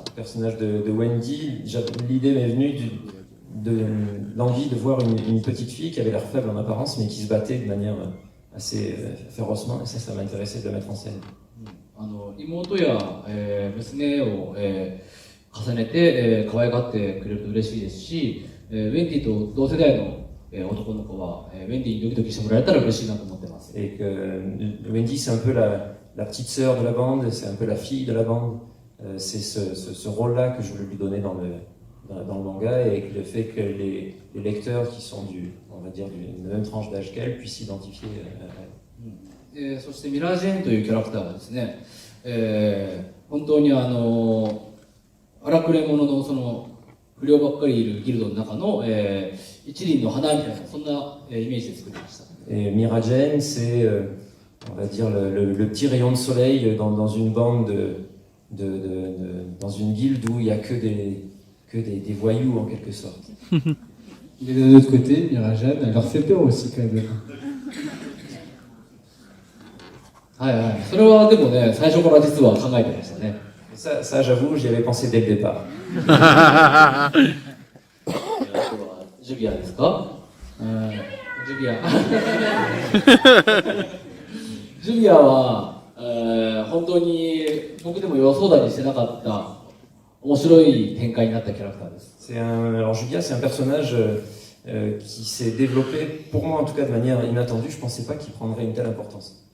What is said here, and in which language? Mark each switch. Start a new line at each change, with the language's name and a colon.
French: Le personnage de Wendy, l'idée m'est venue de l'envie de voir une petite fille qui avait l'air faible en apparence mais qui se battait de manière assez férocement et ça m'intéressait de la mettre en scène.
Japanese: 妹や、娘を、重ねて、可愛がってくれると嬉しいですし、ウェンディと同世代の、男の子は、ウェンディにドキドキしてもらえたら嬉しいなと思ってます。
French: Et que Wendy c'est un peu la petite sœur de la bande, c'est un peu la fille de la bande. C'est ce rôle-là que je voulais lui donner dans le manga et que le fait que les lecteurs qui sont on va dire d'une même tranche d'âge qu'elle puissent s'identifier à elle.
Japanese: そしてミラージェーンというキャラクターはですね、本当に荒くれ者のその不良ばっかりいるギルドの中の、一輪の花みたいなそんな、イメージで作りました。
French: Et Miragen, c'est on va dire le petit rayon de soleil dans une bande dans une guilde où il n'y a que des voyous en quelque sorte. Mais d'un autre côté, Mirajan, elle leur fait peur aussi quand même.
Japanese: はいはい、それはでもね、最初から実は考えてましたね。
French: Ça j'avoue, j'y avais pensé dès le départ.
Japanese: ジュビアですか？ジュビア。ジュビアは、本当に僕でも予想だにしてなかった面白い展開になったキャラクターです。
French: Alors Julia, c'est un personnage qui s'est développé, pour moi en tout cas de manière inattendue. Je pensais pas qu'il prendrait une telle importance.